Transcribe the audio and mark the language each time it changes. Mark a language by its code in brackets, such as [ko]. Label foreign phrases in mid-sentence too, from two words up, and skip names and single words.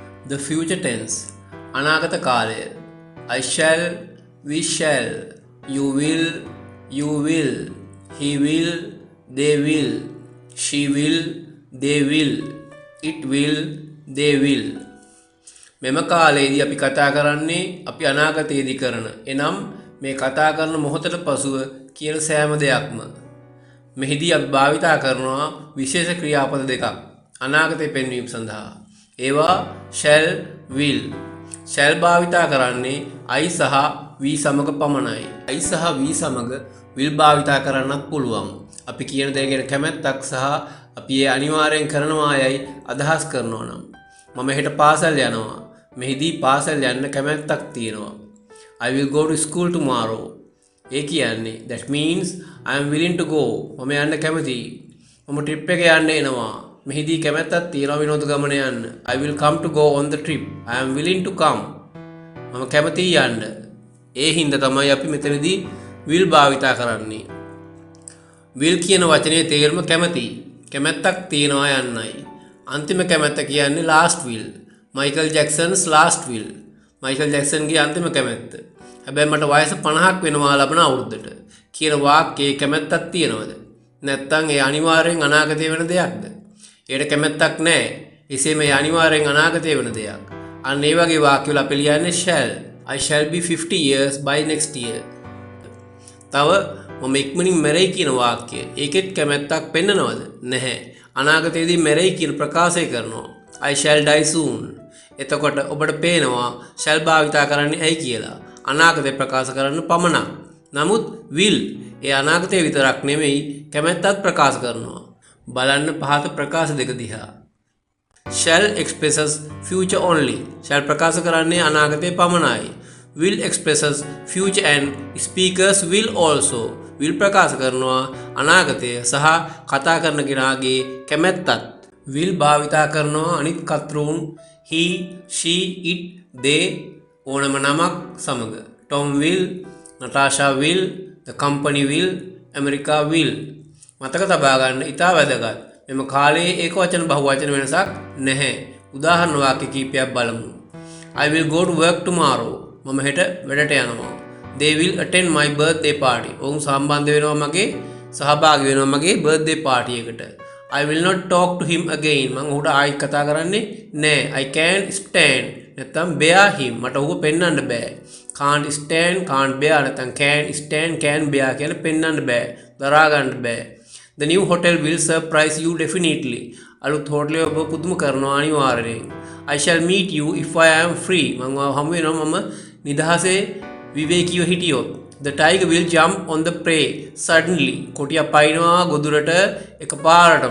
[en] The future tense. [si] අනාගත කාලය. [en] I shall, we shall, you will, he will, they will, she will, they will, it will, they will. [si] මෙම කාලයේදී අපි කතා කරන්නේ අපි අනාගතයේදී කරන. එනම් මේ කතා කරන මොහොතට පසුව කියන සෑම දෙයක්ම. මෙහිදී අපි භාවිතා කරනවා විශේෂ ක්‍රියාපද දෙකක් අනාගතය පෙන්වීම සඳහා. ඒවා [en] shall, will. [si] shall භාවිතා කරන්නේ I සහ we සමග පමණයි. I සහ we සමග will භාවිතා කරන්නත් පුළුවන්. අපි කියන දේ ගැන කැමැත්තක් සහ අපි ඒ අනිවාර්යෙන් කරනවා යයි අදහස් කරනවා නම්. මම හෙට පාසල් යනවා. මෙහිදී පාසල් යන්න කැමැත්තක් තියෙනවා. [en] I will go to school tomorrow. [si] ඒ කියන්නේ [en] that means I am willing to go. [si] මම යන්න කැමතියි. මම trip එක යන්න එනවා. මෙහිදී කැමැත්තක් තියෙනවා විනෝද ගමන යන්න. [en] I will come to go on the trip. I am willing to come. [si] මම කැමතියි යන්න. ඒ හින්දා තමයි අපි මෙතනදී will භාවිතා කරන්නේ. will කියන වචනේ තේරුම කැමතියි. කැමැත්තක් තියෙනවා යන්නයි. අන්තිම කැමැත්ත කියන්නේ [en] last will. Michael Jackson's last will. [si] Michael Jacksonගේ අන්තිම කැමැත්ත. හැබැයි මට වයස 50ක් වෙනවා ලබන අවුරුද්දට කියන වාක්‍යයේ කැමැත්තක් තියෙනවද? නැත්නම් ඒ අනිවාර්යෙන් අනාගතයේ වෙන දෙයක්ද? ඒකට කැමැත්තක් නැහැ. එසේම ඒ අනිවාර්යෙන් අනාගතයේ වෙන දෙයක්. අන්න ඒ වගේ වාක්‍යවල අපි ලියන්නේ shall. [en] I shall be 50 years by next year. [si] තව මම ඉක්මනින් මැරෙයි කියන වාක්‍යය. ඒකෙත් කැමැත්තක් පෙන්නනවද? නැහැ. අනාගතයේදී මැරෙයි කියන ප්‍රකාශය කරනවා. [en] I shall die soon. [si] එතකොට ඔබට පේනවා shall භාවිතා කරන්නේ ඇයි කියලා. අනාගතය ප්‍රකාශ කරන්න පමණක්. නමුත් will ඒ අනාගතය විතරක් නෙමෙයි කැමැත්තත් ප්‍රකාශ කරනවා. බලන්න පහත ප්‍රකාශ දෙක දිහා. [en] shall expresses future only. [si] shall ප්‍රකාශ කරන්නේ අනාගතය පමණයි. [en] will expresses future and speakers will also. [si] will ප්‍රකාශ කරනවා අනාගතය සහ කතා කරන කෙනාගේ කැමැත්තත්. will භාවිතා කරනවා අනිත් කර්තෘන් [en] he, she, it, they [si] ඕනම නමක් සමග. [en] Tom will, Natasha will, the company will, America will. [si] මතක තබා ගන්න ඉතා වැදගත්. මෙම කාලයේ ඒකවචන බහුවචන වෙනසක් නැහැ. උදාහරණ වාක්‍ය කිහිපයක් බලමු. [en] I will go to work tomorrow. [si] මම හෙට වැඩට යනවා. [en] They will attend my birthday party. [si] ඔවුන් සම්බන්ධ වෙනවා මගේ සහභාගී වෙනවා මගේ [en] birthday party [si] එකට. [en] I will not talk to him again. [si] මම ඔහුට ආයෙත් කතා කරන්නේ නැහැ. [en] I can't stand. නැත්නම් bear him. [si] මට ඔහුව පෙන්වන්න බෑ. [en] can't stand, can't bear [si] නැත්නම් [en] can stand, can bear [si] කියලා පෙන්වන්න බෑ. දරා ගන්න බෑ. [en] The new hotel will surprise you definitely. [si] අලුත් හෝටලේ ඔබ පුදුම කරනවා අනිවාර්යයෙන්. [en] I shall meet you if I am free. [si] මම හමු වෙනවා මම නිදහසේ විවේකීව හිටියොත්. [en] The tiger will jump on the prey suddenly. [si] කොටියා පයින්නවා ගොදුරට එකපාරටම.